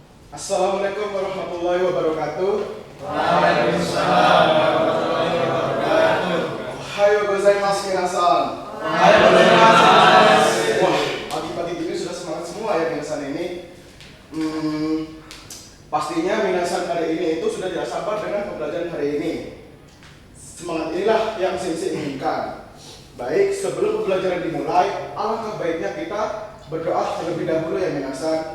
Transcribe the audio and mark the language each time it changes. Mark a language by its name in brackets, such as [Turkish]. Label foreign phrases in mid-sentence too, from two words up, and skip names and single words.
[Arabic] السلام عليكم ورحمة الله وبركاته. وعليكم السلام ورحمة الله وبركاته. [Japanese] おはようございます 皆さん. おはようございます. [Indonesian] Wah, pagi-pagi ini sudah semangat semua ya minasan ini. Pastinya minasan hari ini itu sudah tidak sabar dengan pembelajaran hari ini. Semangat inilah yang sensei inginkan. Baik, sebelum pembelajaran dimulai, alangkah baiknya kita berdoa terlebih dahulu ya minasan.